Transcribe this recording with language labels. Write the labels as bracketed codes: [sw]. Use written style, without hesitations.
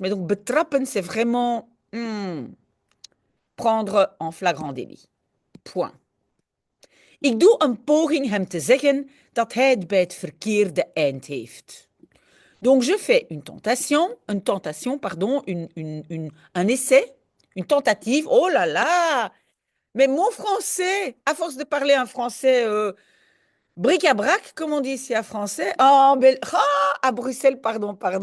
[fr] Mais donc, betrappen, c'est vraiment prendre en flagrant délit. Point. [nl] Ik doe een poging hem te zeggen dat hij het bij het verkeerde eind heeft. [fr] Donc, je fais une tentation, pardon, un essai, une tentative. Oh là là! Mais mon français, à force de parler un français bric-à-brac, comme on dit ici à français, à Bruxelles, pardon.